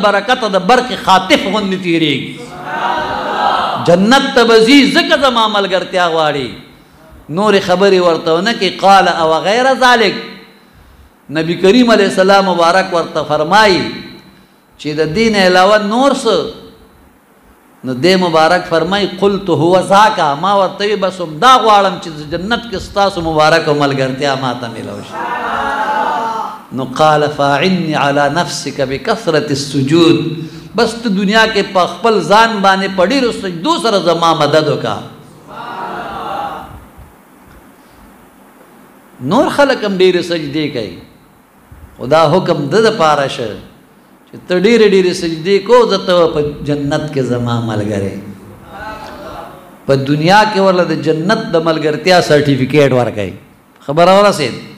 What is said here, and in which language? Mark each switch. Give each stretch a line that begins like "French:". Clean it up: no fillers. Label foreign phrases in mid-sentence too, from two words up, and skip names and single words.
Pashto: برکته د برق خاطف غوندې تېرېږي جنت ته به ځي ځکه زما ملګرتیا غواړي نورې خبرې ورته ونه کړي قال او
Arabic: غیر ذلک
Pashto: نبی کریم
Arabic: علیہ السلام
Pashto: مبارک ورته فرمایي چې د دین علاوه نور څه نو دې مبارک فرمایي
Arabic: قلت هو ذاک
Pashto: ما ورته بس دا غواړم چې جنت کې ستاسو مبارک او ملګرتیا ما ته ملو شي نو
Arabic: قال فاعني على نفسك بكثرة السجود
Pashto: بس ته دنیا کې په خپل ځان باندې په ډېرو سجدو سره زما مدد وکړه نور خلک هم ډېرې سجدې کوي خدا حکم د دپاره شه چې ته ډېرې ډېرې سجدې کو زه ته په جنت کې زما ملګری په دنیا کې ورله د جنت د ملګرتیا سرټیفیکیټ ورکوي خبره ورسېد